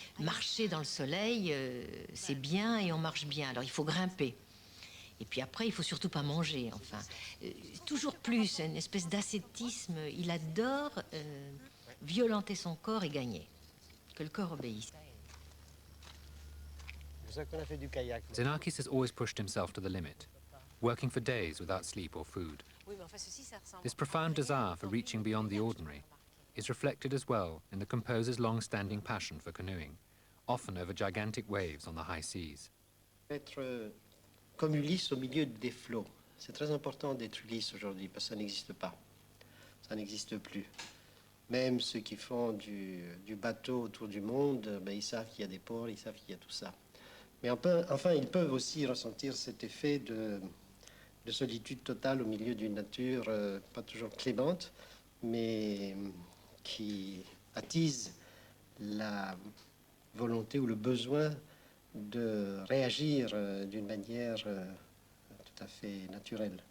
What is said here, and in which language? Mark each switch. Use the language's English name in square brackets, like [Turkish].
[French] Marcher dans le soleil, c'est bien et on marche bien. Alors il faut grimper. Et puis après, il faut surtout pas manger, enfin. Toujours plus, une espèce d'ascétisme. Il adore violenter son corps et gagner. Que le corps obéisse. C'est pour ça qu'on a fait du kayak. [English] Xenakis has always pushed himself to the limit. working for days without sleep or food. [French] Oui, mais enfin, ceci, ça ressemble. [English] This profound desire for reaching beyond the ordinary is reflected as well in the composer's long-standing passion for canoeing, often over gigantic waves on the high seas. [French] Être comme Ulysse au milieu des flots. C'est très important d'être Ulysse aujourd'hui parce que ça n'existe pas. Ça n'existe plus. Même ceux qui font du bateau autour du monde, ben, ils savent qu'il y a des ports, ils savent qu'il y a tout ça. Mais enfin, ils peuvent aussi ressentir cet effet de solitude totale au milieu d'une nature pas toujours clémente, mais qui attise la volonté ou le besoin de réagir d'une manière tout à fait naturelle.